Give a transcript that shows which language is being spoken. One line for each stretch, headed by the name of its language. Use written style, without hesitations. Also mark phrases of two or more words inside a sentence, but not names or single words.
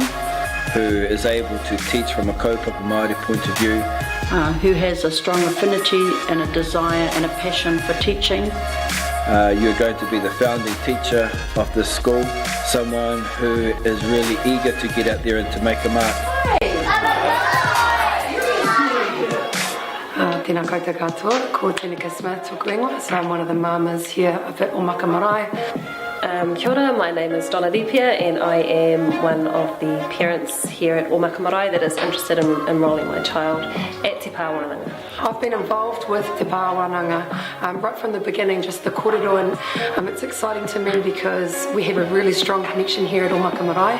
English: who is able to teach from a
Māori: kaupapa Māori
English: point of view, who has a strong affinity and a desire and a passion for teaching. You're going to be the founding teacher of this school, someone who is really eager to get out there and to make a mark.
Māori: Tēnā koutou katoa, ko tēnā kasma tōku ingoa.
English: So I'm one of the mamas here at Omaka Marae.
Māori: Kia ora,
English: my name is Nepia and I am one of the parents here at Omaka Marae that is interested in enrolling my child at Te Pā Wānanga. I've been involved with Te Pā Wānanga right from the beginning, just the kōrero, and it's exciting to me because we have a really strong connection here at Omaka Marae.